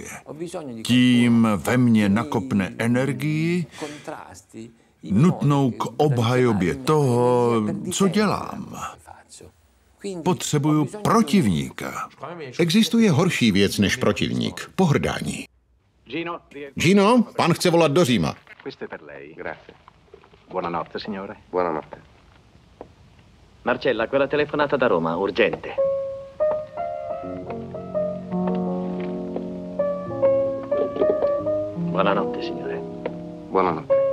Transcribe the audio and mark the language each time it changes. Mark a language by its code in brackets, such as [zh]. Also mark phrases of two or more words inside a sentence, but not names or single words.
[cs] Tím ve mně nakopne energii, nutnou k obhajobě toho, co dělám. Potřebuju protivníka. Existuje horší věc než protivník. Pohrdání. Gino, pan chce volat do Říma. [it] Buonanotte, signore. Buonanotte. Marcella, quella telefonata da Roma, urgente. Buonanotte, signore. Buonanotte.